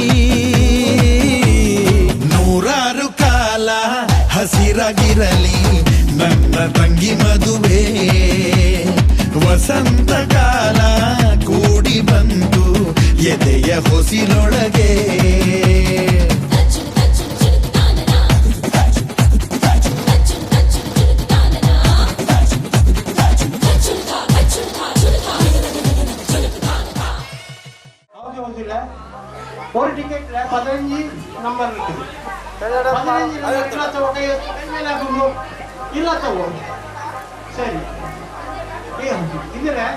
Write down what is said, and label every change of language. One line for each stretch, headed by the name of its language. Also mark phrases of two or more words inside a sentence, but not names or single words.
Kannada: ನೂರಾರು ಕಾಲ ಹಸಿರಾಗಿರಲಿ ನನ್ನ ತಂಗಿ ಮದುವೆ ವಸಂತ ಕಾಲ ಕೂಡಿ ಬಂತು ಎದೆಯ ಹೊಸಿಲೊಳಗೆ
Tamil: ஒரு டிக்கெட்ல 15 நம்பர் இருக்குது 15 நம்பர் இல்லாதவங்க சரி இதுல